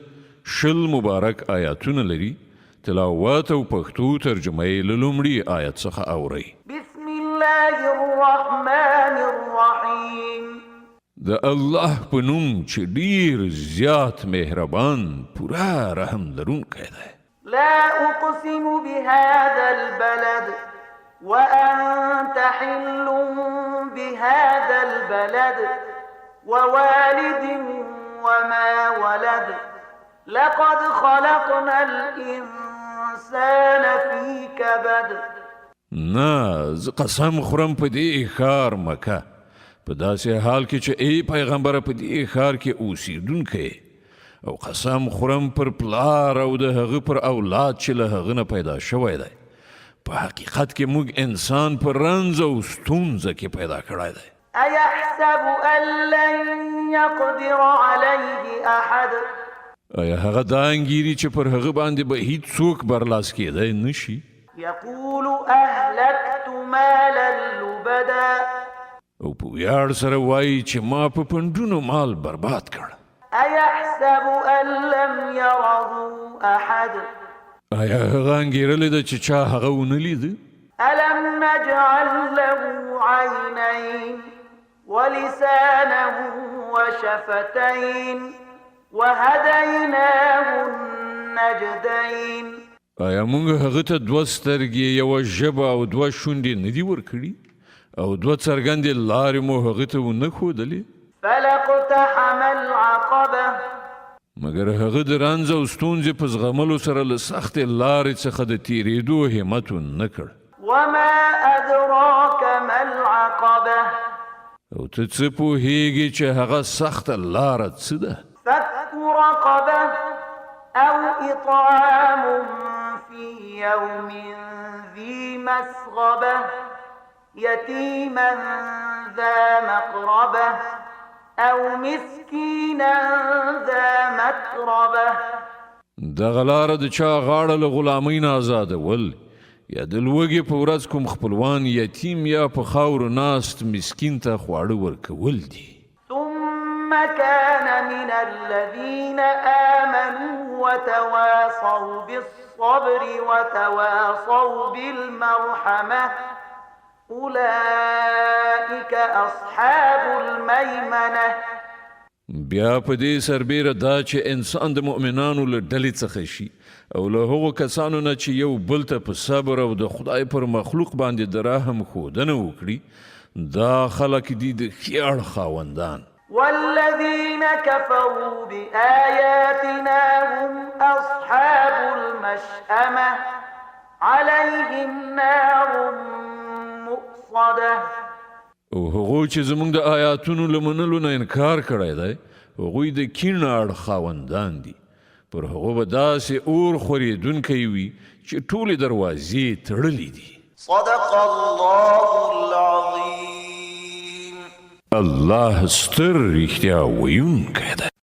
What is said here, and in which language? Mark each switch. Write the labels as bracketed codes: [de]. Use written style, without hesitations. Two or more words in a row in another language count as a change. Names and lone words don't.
[ps] 20 مبارک آیاتونه لري. تلاوت او پښتو ترجمه یې له لومړي آیت څخه اورئ. [ar] بسم الله الرحمن الرحیم. [ps] د الله په نوم چې ډیر زیات مهربان پورا رحم لرونکی دی. [ar] لا اقسم بهذا البلد وأنت حل بهذا البلد ووالد وما ولد لقد خلقنا الإنسان في كبد. [ps] نه زه قسم خورم په دې ښار مکه په داسې حال کې چې ای پیغمبره په دې ښار کې اوسېدونکی او قسم خورم پر پلار او د هغه پر اولاد چې له هغه نه پیدا شوی دی. په حقیقت کې موږ انسان پر رنځ او ستونزه کې پیدا کړی دی. [ar] أيحسب أن لن يقدر عليه أحد. [ps] آیا هغه دا انګیري چې پر هغه باندې به هیڅ څوک برلاس کېدی نشي؟ [ar] يقول أهلكت مالا لبدا. [ps] او په ویاړ سره وایي چې ما په پنډونو مال برباد کړ. [ar] أيحسب أن لم يره أحد. [ps] آیا هغه انګیرلی ده چې چا هغه ونه لیده؟ [ar] ألم نجعل له عينين ولسانا وشفتين وهديناه النجدين. [ps] آیا موږ هغه ته 2 سترګې، 1 ژبه او 2 شونډې نه دي ورکړي؟ او 2 څرګندې لارې مو هغه ته ونه ښودلې؟ [ar] فلاقتحم العقبة. [ps] مګر هغه د رنځ او ستونزې په زغملو سره له سختې لارې څخه د تېرېدو همت ونه کړ. [ar] وما أدراك ما العقبة. [ps] او ته څه پوهېږې چې هغه سخته لاره څه ده؟ [ar] فك رقبة أو إطعام في يوم ذي مسغبة يتيما ذا مقربة أو مسكينا ذا متربة. [ps] دغه لاره د چا غاړه له غلامۍ نه آزادول یا د لوږې په ورځ کوم خپلوان یتیم یا په خاورو ناست مسکین ته خواړه ورکول دي. [ar] ثم كان من الذين آمنوا وتواصوا بالصبر وتواصوا بالمرحمة أولئك أصحاب الميمنة. [ps] بیا په دې سربیره دا چې انسان د مؤمنانو له ډلې څخه شي او له هغو کسانو نه چې یو بل ته په صبر او د خدای پر مخلوق باندې د رحم ښودنه وکړي، دا خلک دي د ښې اړ خاوندان. [ar] والذين كفروا بآياتنا هم أصحاب المشأمة عليهم نار مؤصدة. [ps] او هغوی چې زموږ د آیاتونو له منلو نه انکار کړی دی، هغوی د کیڼ اړ خاوندان دي. پر هغو به داسې اور خورېدونکی وي چې ټولې دروازې تړلې دي. [ar] صدق الله العظيم. [ps] الله ستر رښتیا ویونکی دی.